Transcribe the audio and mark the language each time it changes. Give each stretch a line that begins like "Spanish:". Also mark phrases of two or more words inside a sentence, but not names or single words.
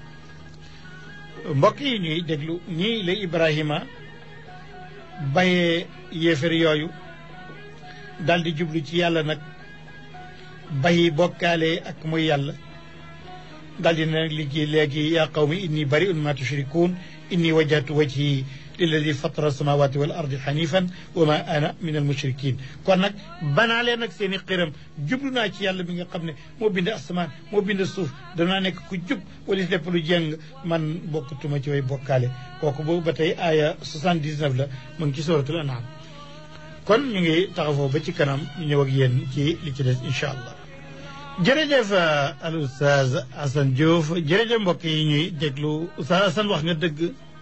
Wolof: mbokk yi ñuy déglu ñii la Ibrahima bayee yéefar yooyu daal di jublu ci yàlla nag bayi bokkaale ak muy yàlla daal di nag liggéey léegi
Arabic: يا قوم إني بريء مما تشركون إني وجهت وجهي للذي فطر السماوات والأرض حنيفا وما أنا من المشركين
Wolof: kon nag banaa leen nag seen i xiram jublu naa ci yàlla bi nga xam ne moo bind asamaan moo bind suuf danaa nekk ku jub wala lépp lu jeng man bokkutuma ci way bokkaale kooku boobu ba tey aaya 79 la mu ngi ci
Arabic: سورة الأنعام
Wolof: kon ñu ngi taxawoo ba ci kanam ñu ñëw ak yéen ci li ci des
Arabic: إن شاء الله
Wolof: jërëjëf al oustaz Assane Diouf jërëjëf mbokk yi ñuy déglu oustaz Assane wax nga dëgg